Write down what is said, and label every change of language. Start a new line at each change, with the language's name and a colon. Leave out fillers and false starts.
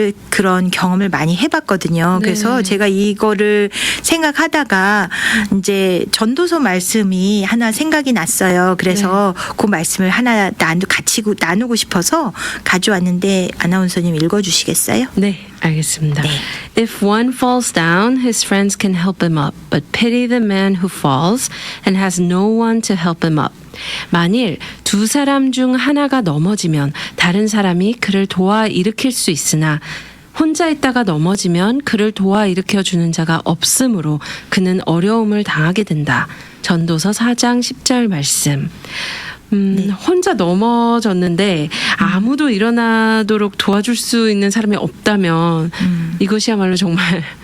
Korean: 그런 경험을 많이 해봤거든요. 네. 그래서 제가 이거를 생각하다가 이제 전도서 말씀이 하나 생각이 났어요. 그래서 그 말씀을 하나 같이 나누고 싶어서 가져왔는데 아나운서님 읽어주시겠어요? 네, 알겠습니다. 네.
English: If one falls down, his friends can help him up, but pity the man who falls and has no one to help him up.
Korean: 만일 두 사람 중 하나가 넘어지면 다른 사람이 그를 도와 일으킬 수 있으나 혼자 있다가 넘어지면 그를 도와 일으켜 주는 자가 없으므로 그는 어려움을 당하게 된다. 전도서 4장 10절 말씀. 혼자 넘어졌는데 아무도 일어나도록 도와줄 수 있는 사람이 없다면 이것이야말로 정말